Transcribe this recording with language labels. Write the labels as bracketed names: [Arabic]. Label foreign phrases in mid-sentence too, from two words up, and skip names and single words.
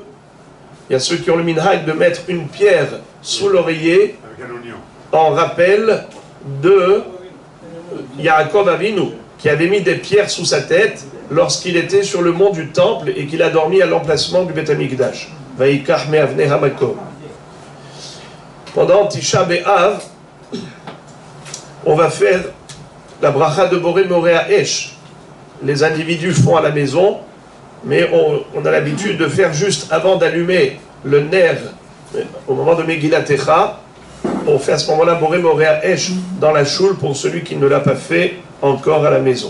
[French] Il y a ceux qui ont le minhag de mettre une pierre sous l'oreiller en rappel de Yaakov Avinu, qui avait mis des pierres sous sa tête lorsqu'il était sur le mont du temple et qu'il a dormi à l'emplacement du [Hebrew] בית המקדש. ויקח מאבני המקום. [French] Pendant Tisha B'Av, on va faire la bracha de [Hebrew] בורא מאורי אש. [French] Les individus font à la maison, mais on a l'habitude de faire juste avant d'allumer le ner, au moment de Megillat Echa, on fait à ce moment-là [Hebrew] בורא מאורי אש [French] dans la choule pour celui qui ne l'a pas fait encore à la maison.